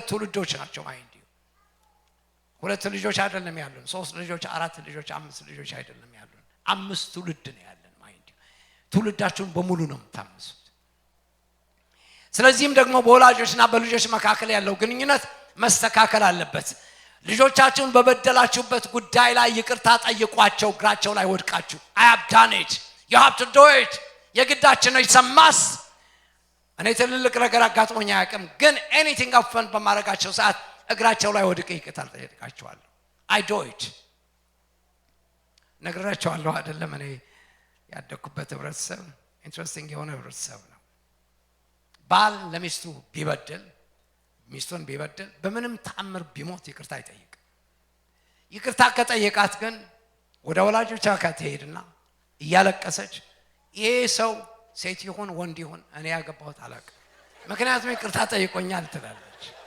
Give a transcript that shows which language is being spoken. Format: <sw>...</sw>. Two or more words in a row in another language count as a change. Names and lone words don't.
<am>ትውልዶች ናቸው። ማይንዲ ሁለት ልጆች አይደለም ያሉን፣ 3 ልጆች፣ 4 ልጆች፣ 5 ልጆች አይደለም ያሉን፣ 5 ትውልድ ነው ያለን። ማይንዲ ትውልዳችሁን በሙሉ ነው የምታምሱት። ስለዚህም ደግሞ በወላጆችና በልጆች መካከል ያለው ግንኙነት መስተካከል አለበት። ልጆቻችሁን በበደላችሁበት ጉዳይ ላይ ይቅርታ ጠይቋቸው። እግራቸው ላይ ወድቃችሁ</am> <en>I have done it, you have to do it።</en> <am>የግዳችን ነው ይሰማስ። እኔ ትልልቅ ነገር አጋጥሞኝ አያውቅም፣ ግን ኤኒቲንግ አፈን በማድረጋቸው ሰዓት እግራቸው ላይ ወድቄ ይቅርታ ጠይቃቸዋለሁ።</am> <en>I do it።</en> <am>ነግራቸዋለሁ አይደለም። እኔ ያደኩበት ህብረተሰብ ኢንትረስቲንግ የሆነ ህብረተሰብ ነው። ባል ለሚስቱ ቢበደል፣ ሚስቱን ቢበደል በምንም ተአምር ቢሞት ይቅርታ አይጠይቅ። ይቅርታ ከጠየቃት ግን ወደ ወላጆቿ ትሄድና እያለቀሰች ይሄ ሰው ሴት ይሁን ወንድ ይሁን እኔ ያገባሁት አላውቅም፣ ምክንያቱም ይቅርታ ጠይቆኛል ትላለች።</am>